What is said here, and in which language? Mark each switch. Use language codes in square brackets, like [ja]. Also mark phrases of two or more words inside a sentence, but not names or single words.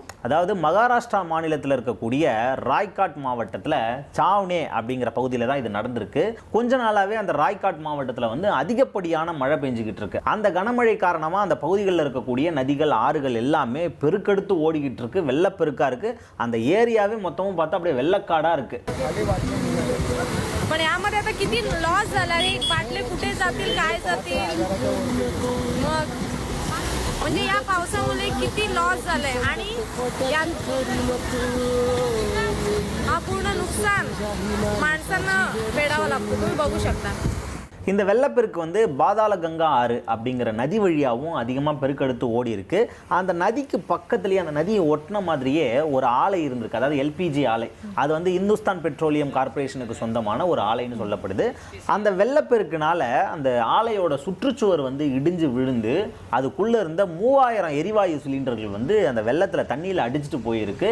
[ta] அதாவது மகாராஷ்டிரா மாநிலத்தில் இருக்கக்கூடிய ராய்காட் மாவட்டத்தில் சாவ்னே அப்படிங்கிற பகுதியில் தான் இது நடந்திருக்கு. கொஞ்ச நாளாவே அந்த ராய்காட் மாவட்டத்தில் வந்து அதிகப்படியான மழை பெஞ்சுக்கிட்டு இருக்கு. அந்த கனமழை காரணமாக அந்த பகுதிகளில் இருக்கக்கூடிய நதிகள், ஆறுகள் எல்லாமே பெருக்கெடுத்து ஓடிக்கிட்டு இருக்கு, வெள்ளப்பெருக்கா இருக்கு. அந்த ஏரியாவே மொத்தமும் பார்த்தா அப்படியே வெள்ளக்காடா இருக்கு. [mr] पण यामध्ये आता किती लॉस झाला रे, बाटले कुठे जातील, काय जातील, मग म्हणजे या पावसामुळे किती लॉस झालंय आणि हा पूर्ण नुकसान माणसांना फेडावं लागतं. तुम्ही बघू शकता. [ta] இந்த வெள்ளப்பெருக்கு வந்து பாதாள கங்கா ஆறு அப்படிங்கிற நதி வழியாகவும் அதிகமாக பெருக்கெடுத்து ஓடி இருக்கு. அந்த நதிக்கு பக்கத்துலேயே, அந்த நதியை ஒட்டின மாதிரியே ஒரு ஆலை இருந்திருக்கு, அதாவது எல்பிஜி ஆலை. அது வந்து இந்துஸ்தான் பெட்ரோலியம் கார்பரேஷனுக்கு சொந்தமான ஒரு ஆலைன்னு சொல்லப்படுது. அந்த வெள்ளப்பெருக்குனால அந்த ஆலையோட சுற்றுச்சுவர் வந்து இடிஞ்சு விழுந்து அதுக்குள்ளே இருந்த 3000 எரிவாயு சிலிண்டர்கள் வந்து அந்த வெள்ளத்தில் தண்ணியில் அடிச்சுட்டு போயிருக்கு.